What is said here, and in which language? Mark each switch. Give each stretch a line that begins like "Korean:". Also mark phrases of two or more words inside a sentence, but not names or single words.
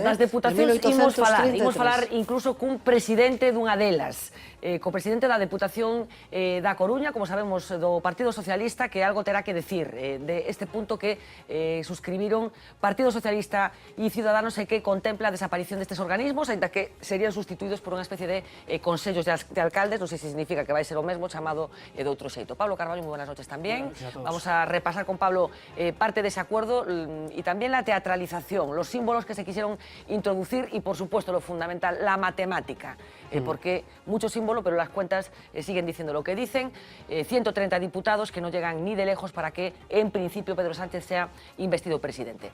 Galician: Das deputacións imos falar incluso cun presidente dunha delas, co presidente da Deputación da Coruña, como sabemos, do Partido Socialista, que algo terá que decir de este punto que suscribiron Partido Socialista e Ciudadanos e que contempla a desaparición destes organismos, ainda que serían sustituídos por unha especie de consellos de alcaldes, non sei se significa que vai ser o mesmo, chamado de outro xeito. Pablo Carballo, moi
Spanish: buenas noches
Galician: tamén.
Spanish: Vamos a repasar con Pablo parte dese acuerdo y también la teatralización, los símbolos que se quisieron introducir y, por supuesto, lo fundamental, la matemática, porque mucho símbolo, pero las cuentas siguen diciendo lo que dicen. 130 diputados que no llegan ni de lejos para que, en principio, Pedro Sánchez sea investido presidente.